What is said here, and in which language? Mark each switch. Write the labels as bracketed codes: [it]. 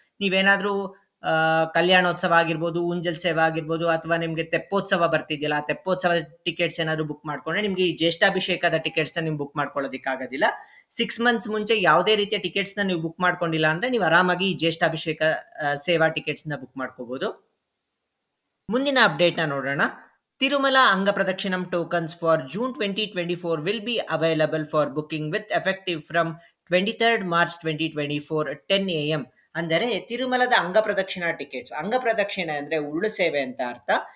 [kn] ನೀವೇನಾದ್ರೂ ಕಲ್ಯಾಣೋತ್ಸವ ಆಗಿರ್ಬೋದು, ಊಂಜಲ್ ಸೇವೆ ಆಗಿರ್ಬೋದು, ಅಥವಾ ನಿಮ್ಗೆ ತೆಪ್ಪೋತ್ಸವ ಬರ್ತಿದ್ಯಲ್ಲ, ಆ ತೆಪ್ಪೋತ್ಸವ ಟಿಕೆಟ್ಸ್ ಏನಾದ್ರು ಬುಕ್ ಮಾಡ್ಕೊಂಡ್ರೆ ನಿಮ್ಗೆ ಈ ಜ್ಯೇಷ್ಠಾಭಿಷೇಕದ ಟಿಕೆಟ್ಸ್ ನ ನೀವು ಬುಕ್ ಮಾಡ್ಕೊಳ್ಳೋದಿಕ್ಕಾಗೋದಿಲ್ಲ. 6 ಮಂತ್ಸ್ ಮುಂಚೆ ಯಾವುದೇ ರೀತಿಯ ಟಿಕೆಟ್ಸ್ ನ ನೀವು ಬುಕ್ ಮಾಡ್ಕೊಂಡಿಲ್ಲ ಅಂದ್ರೆ ನೀವು ಆರಾಮಾಗಿ ಈ ಜ್ಯೇಷ್ಠಾಭಿಷೇಕ ಸೇವಾ ಟಿಕೆಟ್ಸ್ ನ ಬುಕ್ ಮಾಡ್ಕೋಬಹುದು. ಮುಂದಿನ ಅಪ್ಡೇಟ್ ನ ನೋಡೋಣ. [en] Tirumala Anga Pradakshina tokens for June 2024 will be available for booking with effective from 23rd March 2024 at 10 AM. [kn] ಅಂದರೆ ತಿರುಮಲದ ಅಂಗ ಪ್ರದಕ್ಷಿಣಾ ಟಿಕೆಟ್ಸ್. ಅಂಗ ಪ್ರದಕ್ಷಿಣೆ ಅಂದ್ರೆ ಉರುಳು ಸೇವೆ ಅಂತ ಅರ್ಥ.